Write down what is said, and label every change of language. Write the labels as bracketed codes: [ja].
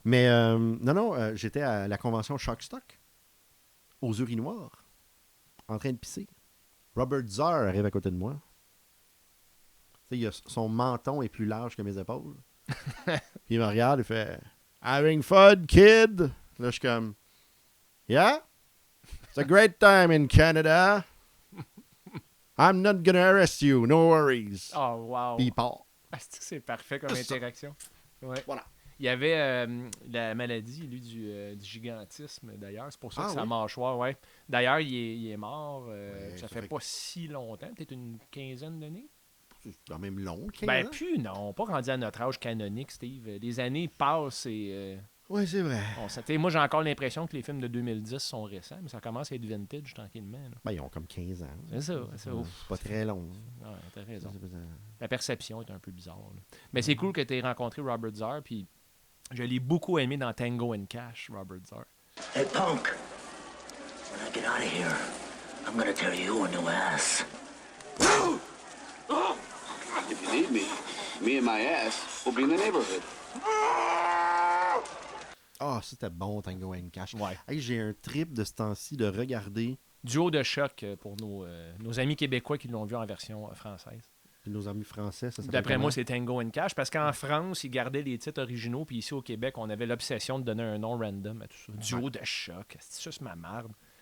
[fr] Mais non, j'étais à la convention Shockstock, aux urinoirs, en train de pisser. Robert Zarr arrive à côté de moi. Tu sais, son menton est plus large que mes épaules. Puis il me regarde et fait « [en] Having fun, kid? [fr] » Là, je suis comme « [en] Yeah? It's a great time in Canada. I'm not gonna arrest you, no worries. Oh, wow. [fr] Puis il part. C'est parfait comme interaction. Ouais. Voilà. Il y avait la maladie, lui, du gigantisme, d'ailleurs. C'est pour ça que sa mâchoire, ouais. D'ailleurs, il est mort, ça fait pas si longtemps, peut-être une quinzaine d'années. C'est quand même long, 15 Ben, ans. plus, non. Pas rendu à notre âge canonique, Steve. Les années passent et... Oui, c'est vrai. Moi, j'ai encore l'impression que les films de 2010 sont récents, mais ça commence à être vintage tranquillement. Là. Ben, ils ont comme 15 ans. C'est ça. C'est ouf. C'est pas très long. Ouais, t'as raison. La perception est un peu bizarre. Là. Mais c'est cool que tu aies rencontré Robert Zarr, puis je l'ai beaucoup aimé dans Tango and Cash, Robert Zarr. [en] Hey, punk. When I get out of here, I'm gonna tear you a new ass. If you need me, me and my ass will be in the neighborhood. [fr] Ah, c'était bon, Tango and Cash. Ouais. Hey, j'ai un trip de ce temps-ci de regarder Duo de choc pour nos amis québécois qui l'ont vu en version française. nos amis français. Ça s'appelle D'après comment? moi, c'est Tango and Cash, parce qu'en France, ils gardaient les titres originaux, puis ici au Québec, on avait l'obsession de donner un nom random à tout ça. Duo de choc, c'est juste ma marde.